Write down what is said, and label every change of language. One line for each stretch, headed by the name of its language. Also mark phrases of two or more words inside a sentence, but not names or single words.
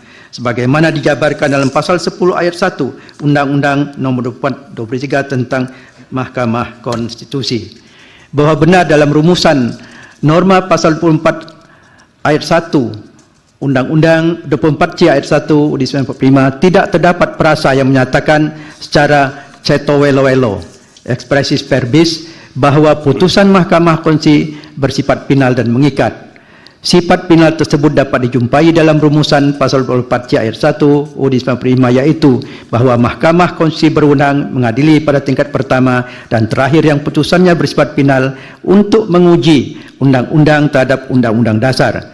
Indonesian: Sebagaimana dijabarkan dalam pasal 10 ayat 1 Undang-Undang Nomor 23 tentang Mahkamah Konstitusi. Bahwa benar dalam rumusan norma pasal 24 ayat 1 Undang-Undang 24 C ayat 1 di 1945 tidak terdapat frasa yang menyatakan secara
Javanese: ceto welo-welo
Latin: expressis verbis
Indonesian: bahwa putusan Mahkamah Konstitusi bersifat final dan mengikat. Sifat final tersebut dapat dijumpai dalam rumusan pasal 24 C ayat 1 UUD 1945, yaitu bahwa Mahkamah Konstitusi berwenang mengadili pada tingkat pertama dan terakhir yang putusannya bersifat final untuk menguji undang-undang terhadap undang-undang dasar.